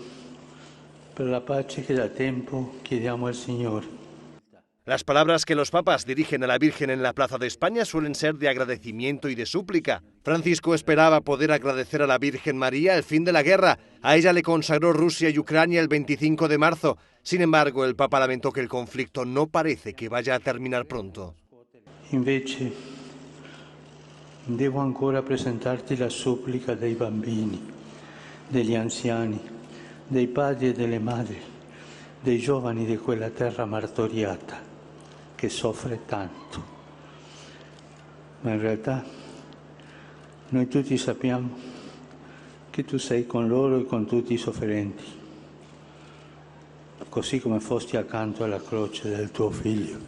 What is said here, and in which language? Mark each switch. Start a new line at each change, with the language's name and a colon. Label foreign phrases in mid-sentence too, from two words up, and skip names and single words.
Italian: per la pace che da tempo chiediamo al Señor.
Spanish: Las palabras que los papas dirigen a la Virgen en la Plaza de España suelen ser de agradecimiento y de súplica. Francisco esperaba poder agradecer a la Virgen María el fin de la guerra. A ella le consagró Rusia y Ucrania el 25 de marzo. Sin embargo, el Papa lamentó que el conflicto no parece que vaya a terminar pronto.
Italian: Invece, devo ancora presentarti la supplica dei bambini, degli anziani, dei padri e delle madri, dei giovani di quella terra martoriata che soffre tanto. Ma in realtà noi tutti sappiamo che tu sei con loro e con tutti i sofferenti, così come fosti accanto alla croce del tuo figlio.